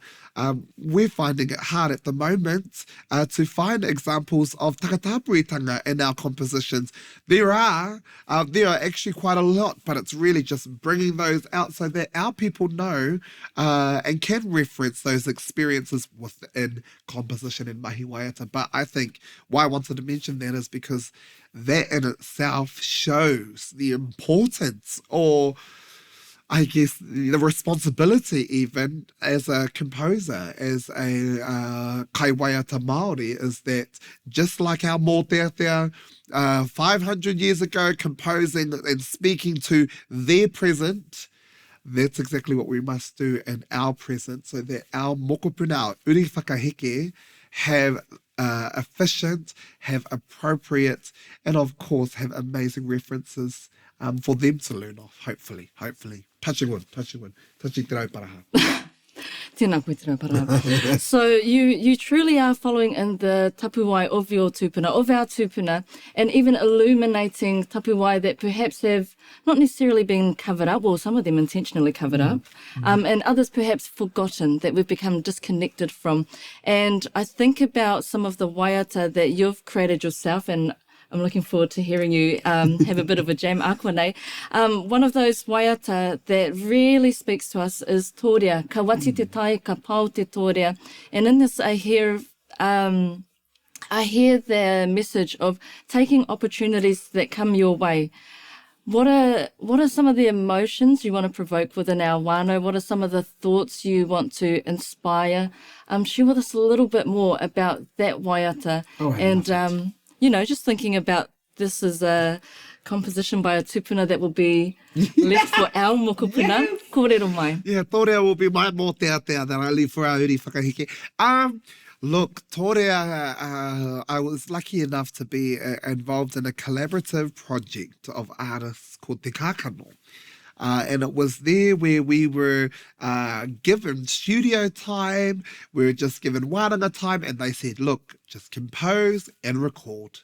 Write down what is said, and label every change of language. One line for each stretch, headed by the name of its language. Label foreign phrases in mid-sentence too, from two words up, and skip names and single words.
English: We're finding it hard at the moment to find examples of takatapuitanga in our compositions. There are actually quite a lot, but it's really just bringing those out so that our people know and can reference those experiences within composition and
Māori: mahi waiata.
English: But I think why I wanted to mention that is because that in itself shows the importance, or I guess the responsibility even as a composer, as a
Māori: kai waiata Māori,
English: is that just like our mōteatea 500 years ago composing and speaking to their present, that's exactly what we must do in our present, so that our mokopuna, our
Māori: uri whakaheke,
English: have efficient, have appropriate, and of course have amazing references for them to learn off, hopefully. Touching wood. Touching
Māori: te rauparaha. Tēnā koe te rauparaha.
English: So you truly are following in the tapuwai of your tupuna, of our tupuna, and even illuminating tapuwai that perhaps have not necessarily been covered up, or some of them intentionally covered up, and others perhaps forgotten, that we've become disconnected from. And I think about some of the waiata that you've created yourself, and I'm looking forward to hearing you have a bit of a jam akwane. One of those waiata that really speaks to us is tōrea.
Māori: Ka wati te tai, ka pau te tōrea.
English: And in this I hear the message of taking opportunities that come your way. What are some of the emotions you want to provoke within our wānau? What are some of the thoughts you want to inspire? Share with us a little bit more about that waiata. And just thinking about this as a composition by a tupuna that will be left for our mokopuna.
Māori: Yes. Kōrero mai.
English: Yeah, tōrea will be my mōteatea that I leave for our
Māori: uri whakaheke.
English: Look, tōrea, I was lucky enough to be involved in a collaborative project of artists called
Māori: Te Kākano.
English: And it was there where we were given studio time, we were just given wānanga time, and they said, look, just compose and record.